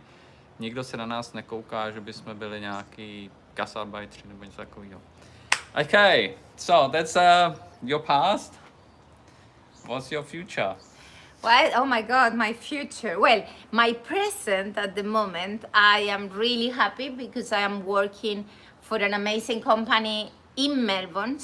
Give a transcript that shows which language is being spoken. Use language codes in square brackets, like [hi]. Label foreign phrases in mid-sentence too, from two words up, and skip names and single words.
[cs] Nikdo se na nás nekouká, že bychom byli nějaký gasarbajtři nebo něco takového. [en] Okay, so that's your past. What's your future? Well, oh my God, my future. Well, my present at the moment, I am really happy because I am working for an amazing company in Melbourne.